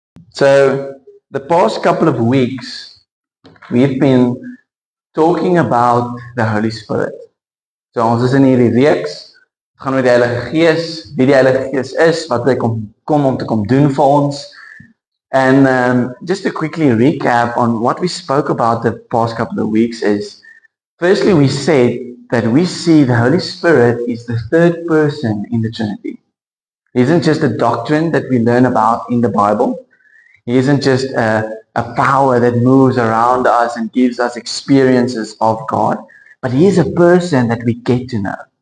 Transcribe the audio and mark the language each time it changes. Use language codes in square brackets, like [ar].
[en] So, the past couple of weeks, we've been talking about the Holy Spirit. [af] So, ons is in hierdie reeks, het gaan oor die Heilige Gees, wie die Heilige Gees is, wat hy kom om te kom doen vir ons. [en] And just to quickly recap on what we spoke about the past couple of weeks is, firstly, we said that we see the Holy Spirit is the third person in the Trinity. It isn't just a doctrine that we learn about in the Bible. He isn't just a power that moves around us and gives us experiences of God, but he is a person that we get to know.